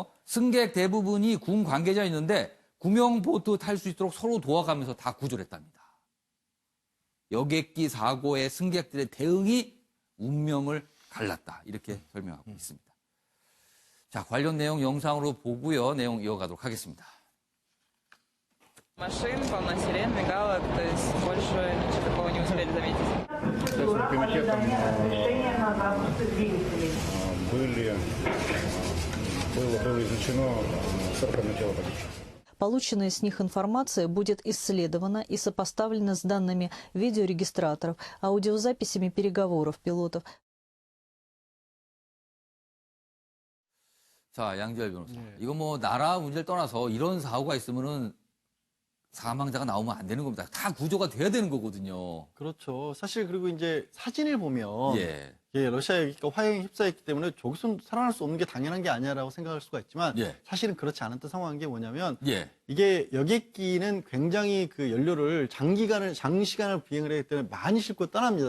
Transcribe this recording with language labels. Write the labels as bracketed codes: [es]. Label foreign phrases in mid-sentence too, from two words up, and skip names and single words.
[ko] 승객 대부분이 군 관계자였는데 구명보트 탈 수 있도록 서로 도와가면서 다 구조를 했답니다. 여객기 사고의 승객들의 대응이 운명을 갈랐다. 이렇게 설명하고 있습니다. 자, 관련 내용 영상으로 보고요. 내용 이어가도록 하겠습니다. [ru] Машин, полно сирен, мигалок, то есть больше ничего такого не успели заметить. Было изучено 41 тело погибших. Полученная с них информация будет исследована и сопоставлена с данными видеорегистраторов, аудиозаписями переговоров пилотов. [ko] 자, 양지열 변호사. 이거 뭐 나라 문제를 떠나서 이런 사고가 있으면은 사망자가 나오면 안 되는 겁니다. 다 구조가 돼야 되는 거거든요. 그렇죠. 사실 그리고 이제 사진을 보면 예, 러시아 여객기가 화형에 휩싸였기 때문에 저기서 살아날 수 없는 게 당연한 게 아니야라고 생각할 수가 있지만 사실은 그렇지 않았던 상황인 게 뭐냐면 이게 여객기는 굉장히 그 연료를 장시간을 비행을 하기 때문에 많이 싣고 떠납니다.